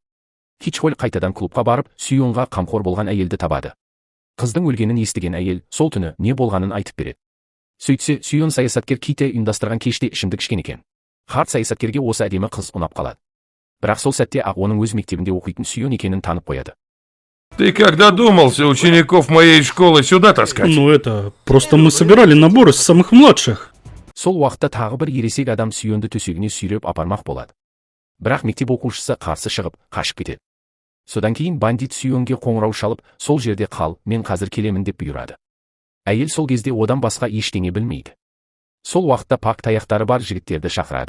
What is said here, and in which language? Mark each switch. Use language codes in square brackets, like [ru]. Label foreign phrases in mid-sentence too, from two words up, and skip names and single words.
[kk] Кичхоль қайтадан клубқа барып, Сүйонға қамқор болған әйелді табады. Қыздың өлгенін естіген әйел сол түні не болғанын айтып береді. Сөйтсе, Сүйон саясаткер Ките ұйымдастырған кеште ішімдік ішкен екен. Харт саясаткерге осы әдемі қыз ұнап қалады. Бірақ сол сәтте ақ оның өз мектебінде оқитын Сүйон екенін танып қояды. [ru] Ты как додумался учеников моей школы сюда таскать? Ну это, просто мы собирали набор из самых младших. [kk] Сол уақытта тағы бір ересек адам Сүйонды төсегіне сүйреп апармақ болады. Бірақ мектеп оқушысы қарсы шығып, қашып кетеді. Содан кейін бандит Сүйонге қоңырау шалып, сол жерде қал, мен қазір келемін деп бұйырады. Әйел сол кезде одан басқа ештеңе білмейді. Сол уақытта пак таяқтары бар жігіттерді шақырады.